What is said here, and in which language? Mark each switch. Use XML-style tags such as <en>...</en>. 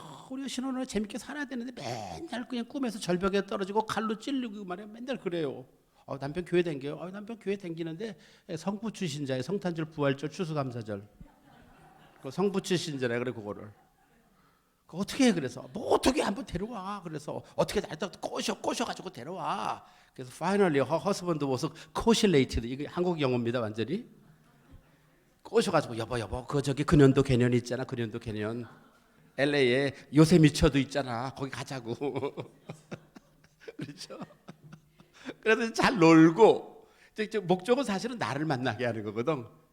<ko>우리가 신혼을 재밌게 살아야 되는데 맨날 그냥 꿈에서 절벽에 떨어지고 칼로 찔리고 말이에요. 맨날 그래요. 남편 교회 댕겨요. 남편 교회 댕기는데 성부 출신자의 성탄절, 부활절, 추수감사절. 그 성부 출신자라 그래 그거를. 어떻게 해? 그래서 뭐 어떻게 한번 데려와. 그래서 어떻게 날짜 꼬셔가지고 데려와.</ko> <en>그래서 finally her husband was cautionated.</en> <ko>이게 한국 영어입니다 완전히. 꼬셔가지고 여보 그 저기 근현도 개념 있잖아. 근현도 개념. LA에 요세미처도 있잖아. 거기 가자고. 그렇죠? 그래서 잘 놀고 목적은 사실은 나를 만나게 하는 거거든.</ko>